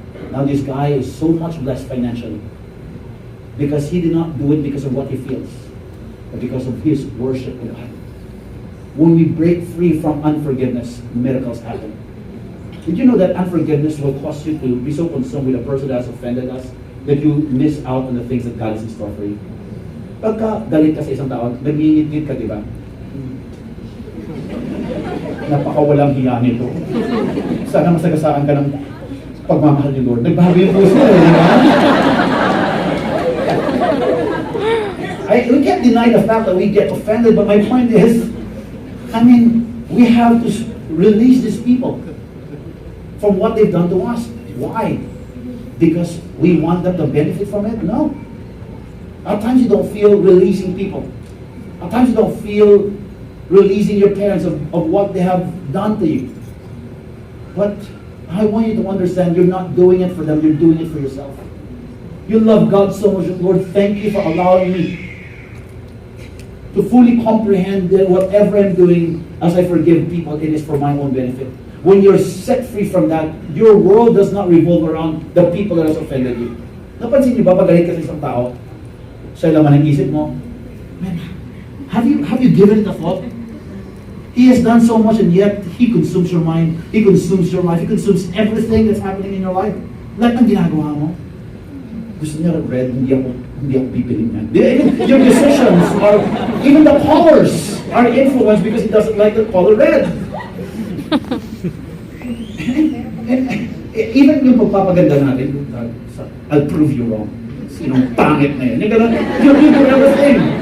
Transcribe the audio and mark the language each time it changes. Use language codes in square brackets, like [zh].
[en] Now this guy is so much blessed financially. Because he did not do it because of what he feels, but because of his worship to God. When we break free from unforgiveness, miracles happen. Did you know that unforgiveness will cause you to be so consumed with a person that has offended us that you miss out on the things that God has in store for you? [tl] Pagka galit ka sa isang tao, nag-iingit ka, di ba? Napakawalang hiya nito. Sana masagasaan ka ng pagmamahal ni Lord. Nagbago yung puso eh, di ba? [en] We can't deny the fact that we get offended, but my point is, I mean, we have to release these people from what they've done to us. Why? Because we want them to benefit from it? No. At times you don't feel releasing people. At times you don't feel releasing your parents of what they have done to you. But I want you to understand you're not doing it for them, you're doing it for yourself. You love God so much. Lord, thank you for allowing me to fully comprehend that whatever I'm doing as I forgive people, it is for my own benefit. When you're set free from that, your world does not revolve around the people that has offended you. [tl] Napansin niyo ba, pag galit ka sa isang tao, sa laman ng isip mo, man, [en] have you given it a thought? He has done so much and yet he consumes your mind, he consumes your life, he consumes everything that's happening in your life. [tl] Lahat ng ginagawa mo. Gusto niya red, hindi ako bibiling yan. [en] Your decisions are, even the colors are influenced because he doesn't like the color red. Even [tl] yung pagpapaganda natin, [en] I'll prove you wrong. [tl] Sinong pangit na yun. [en] You do everything.